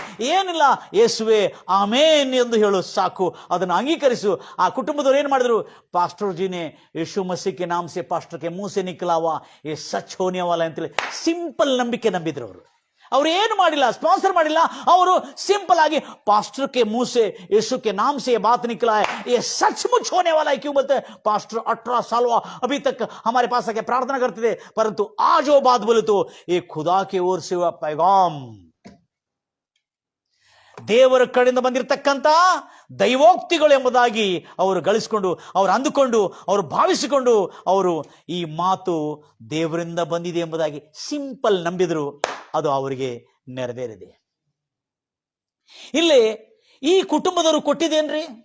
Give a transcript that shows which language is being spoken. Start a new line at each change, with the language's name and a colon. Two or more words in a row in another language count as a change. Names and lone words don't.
Kannada: ಏನಿಲ್ಲ, ಯೇಸುವೆ ಆಮೇನ್ ಎಂದು ಹೇಳು ಸಾಕು, ಅದನ್ನು ಅಂಗೀಕರಿಸು. ಆ ಕುಟುಂಬದವ್ರು ಏನು ಮಾಡಿದ್ರು?
Hindi: पास्टर जीने यीशु मसीह के नाम से पास्टर के मुँह से निकला वो ये सच होने वाला
Kannada: ಅಂತೇಳಿ ಸಿಂಪಲ್ ನಂಬಿಕೆ ನಂಬಿದ್ರು. ಅವರು ಏನು ಮಾಡಿಲ್ಲ, ಸ್ಪಾನ್ಸರ್ ಮಾಡಿಲ್ಲ. ಅವರು ಸಿಂಪಲ್ ಆಗಿ
Hindi: पास्टर के मुंह से यीशु के नाम से ये बात निकला है, ये सचमुच होने वाला है। क्यों बोलते हैं? पास्टर 18 साल हुआ अभी तक हमारे पास आके प्रार्थना करते थे, परंतु आज वो बात बोले तो ये खुदा की ओर से हुआ पैगाम,
Kannada: ದೇವರ ಕಡೆಯಿಂದ ಬಂದಿರತಕ್ಕಂಥ ದೈವೋಕ್ತಿಗಳು ಎಂಬುದಾಗಿ ಅವರು ಗಳಿಸಿಕೊಂಡು, ಅವರು ಅಂದುಕೊಂಡು, ಅವರು ಭಾವಿಸಿಕೊಂಡು, ಅವರು ಈ ಮಾತು ದೇವರಿಂದ ಬಂದಿದೆ ಎಂಬುದಾಗಿ ಸಿಂಪಲ್ ನಂಬಿದ್ರು. ಅದು ಅವರಿಗೆ ನೆರವೇರಿದೆ. ಇಲ್ಲಿ ಈ ಕುಟುಂಬದವರು ಕೊಟ್ಟಿದ್ದೇನ್ರಿ?